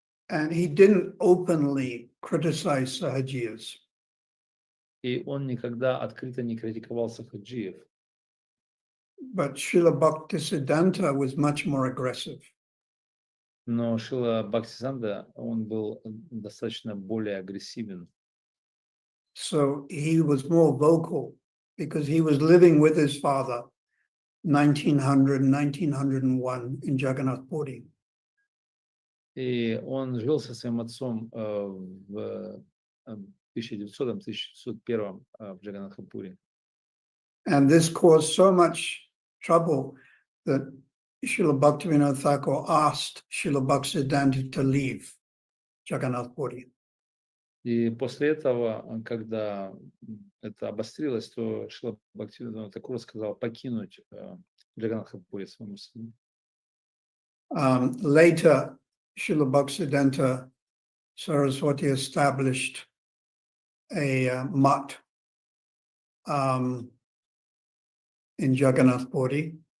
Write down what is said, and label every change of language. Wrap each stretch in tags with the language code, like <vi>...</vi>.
<en>And he didn't openly criticize Sahajiyas.</en> <ru>И он никогда открыто не критиковал сахаджиев.</ru> <en>But Srila Bhaktisiddhanta was much more aggressive.</en> <ru>Но Шрила Бхактисиддханта, он был достаточно более агрессивен.</ru> <en>So he was more vocal because he was living with his father 1900, 1901 in Jagannath Puri.</en> <ru>И он жил со своим отцом в 1900-1901 в Джаганнатхапуре.</ru> <en>And this caused so much trouble that Srila Bhaktivinoda Thakur asked Srila Bhaktisiddhanta to leave Jagannath Puri.</en> <ru>И после этого, когда это обострилось, то Шрила Бхактивинода Тхакур сказал покинуть Джаганнатхапуре своему сыну.</ru> <en>Later, Srila Bhaktisiddhanta Saraswati established a mutt in Jagannath Puri.</en>